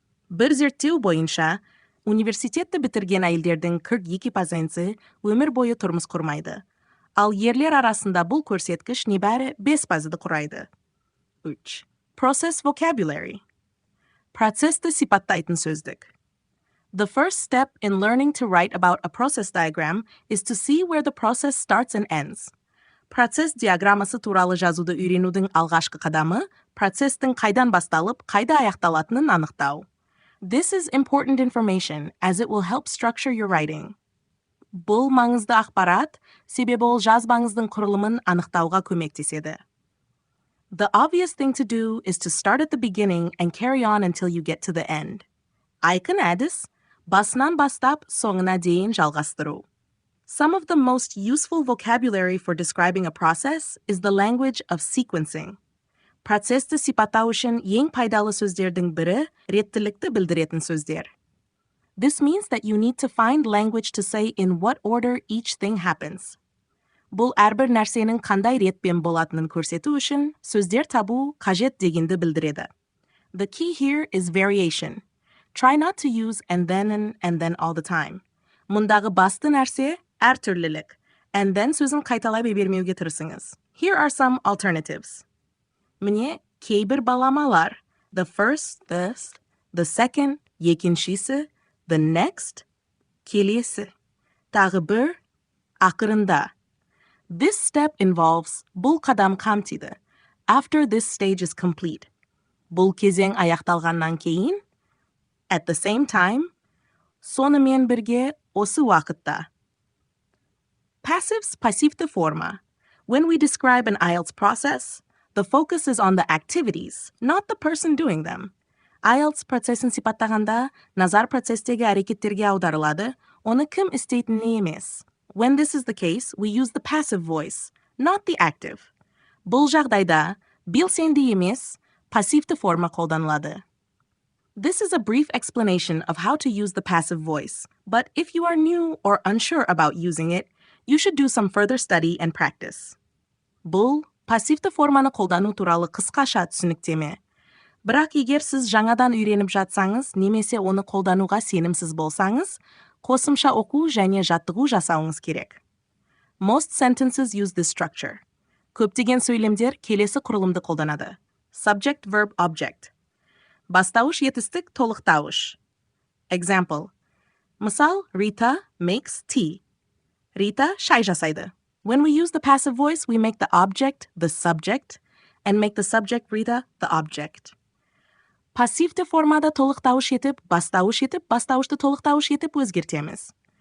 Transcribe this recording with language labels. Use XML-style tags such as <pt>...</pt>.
<kk>Bir зерттеу бойынша, университетті бітірген әйелдердің 42% өмір бойы тұрмыс құрмайды. Ал ерлер арасында бұл көрсеткіш небәрі 5%-ды құрайды. 3.</kk> <en>Process vocabulary.</en> <kk>Процесті сипаттайтын сөздік.</kk> <en>The first step in learning to write about a process diagram is to see where the process starts and ends.</en> <kk>Процесс диаграммасы туралы жазуды үйренудің алғашқы қадамы процестің қайдан басталып, қайда аяқталатынын анықтау.</kk> <en>This is important information as it will help structure your writing.</en> <kk>Бұл маңызды ақпарат, себебі ол жазбаңыздың құрылымын анықтауға көмектеседі.</kk> <en>The obvious thing to do is to start at the beginning and carry on until you get to the end.</en> <kk>Айқын әдіс, басынан бастап, соңына дейін жалғастыру.</kk> <en>Some of the most useful vocabulary for describing a process is the language of sequencing.</en> <kk>Процесті сипаттау үшін ең пайдалы сөздердің бірі реттілікті білдіретін сөздер.</kk> <en>This means that you need to find language to say in what order each thing happens.</en> <kk>Бұл әрбір нәрсенің қандай ретпен болатынын көрсету үшін сөздер табу қажет дегенді білдіреді.</kk> <en>The key here is variation. Try not to use and then all the time.</en> <kk>Мұндағы басты нәрсе әртүрлілік.</kk> <en>And then</en> <kk>сөзін қайталай бермеуге тырысыңыз.</kk> <en>Here are some alternatives.</en> <kk>Міне кейбір баламалар.</kk> <en>The first, the second,</en> <kk>екіншісі,</kk> <en>the next,</en> <kk>келесі. Тағы бір, ақырында.</kk> <en>This step involves</en> <kk>бұл қадам қамтиды.</kk> <en>After this stage is complete.</en> <kk>Бұл кезең аяқталғаннан кейін.</kk> <en>At the same time,</en> <kk>сонымен бірге осы уақытта.</kk> <en>Passives</en> <kk>пассивті форма.</kk> <en>When we describe an IELTS process, the focus is on the activities, not the person doing them.</en> <kk>IELTS процесін сипаттағанда, назар процестегі әрекеттерге аударылады, оны кім істейтініне емес.</kk> <en>When this is the case, we use the passive voice, not the active.</en> <kk>Бұл жағдайда, белсенді емес, пассивті форма қолданылады.</kk> <en>This is a brief explanation of how to use the passive voice, but if you are new or unsure about using it, you should do some further study and practice.</en> <kk>Бұл пассивті форманы қолдану туралы қысқаша түсініктеме. Бірақ егер сіз жаңадан үйреніп жатсаңыз, немесе оны қолдануға сенімсіз болсаңыз, қосымша оқу және жаттығу жасауыңыз керек.</kk> <en>Most sentences use this structure.</en> <kk>Көптеген сөйлемдер келесі құрылымды қолданады.</kk> <en>Subject, verb, object.</en> <kk>Бастауыш етістік толықтауыш.</kk> <en>Example. Мысал, Rita makes tea.</en> <kk>Rita шай жасайды.</kk> <en>When we use the passive voice, we make the object the subject and make the subject Rita the object.</en> <kk>Пассивті формада толықтауыш етіп, бастауышты толықтауыш етіп өзгертеміз.</kk>